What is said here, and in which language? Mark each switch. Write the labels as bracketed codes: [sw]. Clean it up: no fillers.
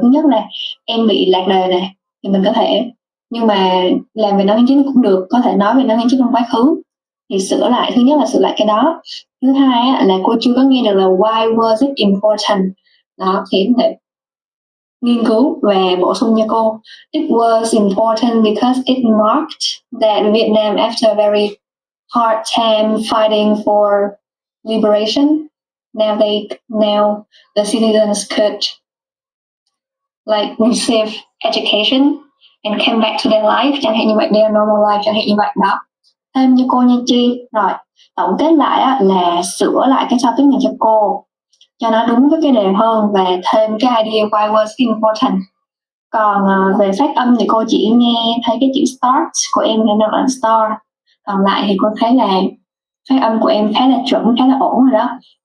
[vi] Thứ nhất là em bị lạc đề này thì mình có thể, nhưng mà làm về 5 tháng 9 cũng được, có thể nói về 5 tháng 9 trong quá khứ thì sửa lại. Thứ nhất là sửa lại cái đó. Thứ hai á, là cô chưa có nghe được là [en] why was it important [vi] đó, thì em có thể nghiên cứu và bổ sung cho cô. [en] It was important because it marked that Vietnam, after a very hard time fighting for liberation, now the citizens could like receive education and come back to their life, [vi] chẳng hạn như vậy, [en] their normal life, [vi] chẳng hạn như vậy đó. Thêm cho cô nha Chi. Rồi, tổng kết lại á, là sửa lại cái topic này cho cô cho nó đúng với cái đề hơn và thêm cái [en] idea why was important. [vi] Còn về phát âm thì cô chỉ nghe thấy cái chữ start của em nên nó là star. Còn lại thì cô thấy là phát âm của em khá là chuẩn, khá là ổn rồi đó.